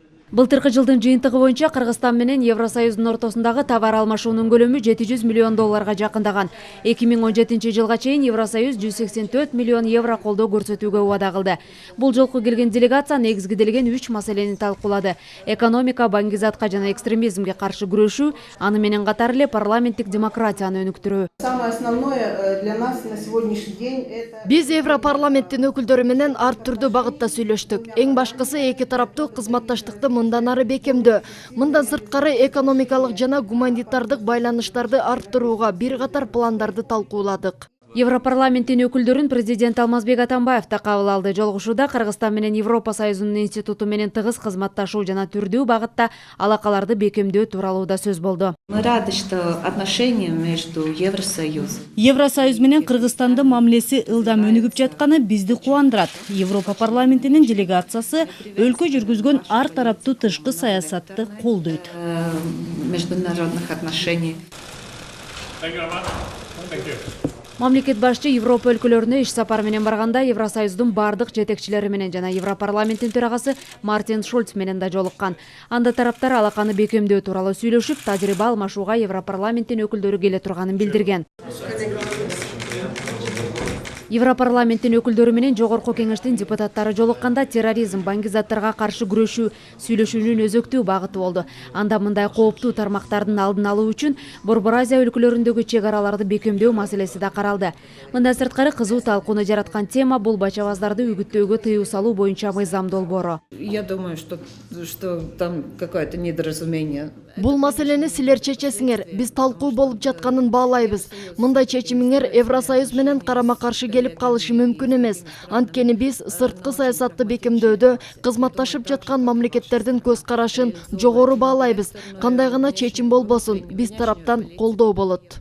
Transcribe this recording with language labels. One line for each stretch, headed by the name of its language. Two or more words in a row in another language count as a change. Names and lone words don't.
Kyrgyz: Былтыркы жылдын жыйынтыгы боюнча Кыргызстан менен Евросоюздун ортосундагы товар алмашуунун көлөмү 700 миллион долларга жакындаган. 2017 жылга чейин Евросоюз 184 миллион евро колдоо көрсөтүүгө убада кылды. Бул жолку келген делегация негизгиделген 3 маселени талкуулады. Экономика, баңгизатка жана экстремизмге каршы күрөшүү, аны менен катар эле парламенттик демократияны өнүктүрүү.
Russian: Самое основное для нас на сегодняшний день это...
Kyrgyz: Биз Европарламенттин өкүлдөрү менен ар түрдүү багытта сүйлөштүк. Эң башкысы эки тараптуу кызматташтыкты мындан ары бекемдөө. Мындан сырткары экономикалык жана гуманитардык байланыштарды арттырууга бир катар пландарды талкууладык. Европарламенттин өкүлдөрүн президент Алмазбек Атамбаев да кабыл алды. Жолугушууда Кыргызстан менен Европа Союзунун институту менен тыгыз кызматташуу жана түрдүү багытта алакаларды бекемдөө тууралуу да сөз болду.
Russian: Мы рады, что отношения между Евросоюзом.
Kyrgyz: Евросоюз менен Кыргызстандын мамилеси ылдам өнүгүп жатканы бизди кубандырат. Европа парламентинин делегациясы өлкө жүргүзгөн ар тараптуу тышкы саясатты колдойт.
Russian: Международных отношений.
Kyrgyz: Мамлекет башчы Европа өлкөлөрүнө иш сапар менен барганда Евросоюздун бардык жетекчилери менен жана Европарламенттин төрагасы Мартин Шульц менен да жолуккан. Анда тараптар алаканы бекемдөө тууралуу сүйлөшүп, тажрыйба алмашууга Европарламенттин өкүлдөрү келе турганын билдирген. Европарламенттин өкүлдөрү менен жогорку кеңештин депутаттары жолукканда терроризм, баңгизаттарга каршы күрөшүү сүйлөшүүнүн өзөктүү багыты болду. Анда мындай кооптуу тармактардын алдын алуу үчүн Борбор Азия өлкөлөрүндөгү чек араларды бекемдөө маселеси да каралды. Мындан сырткары кызуу талкууну жараткан тема бул бачабаздарды үгүттөөгө тыюу салуу боюнча мыйзам долбоору.
Russian: Я думаю, что там какое-то недоразумение.
Kyrgyz: Бул маселени силер чечесиңер. Биз талкуу болуп жатканын баалайбыз. Мындай чечимиңер Евросоюз менен карама-каршы келип калышы мүмкүн эмес. Анткени биз сырткы саясатты бекемдөөдө кызматташып жаткан мамлекеттердин көз карашын жогору баалайбыз. Кандай гана чечим болбосун, биз тараптан колдоо болот.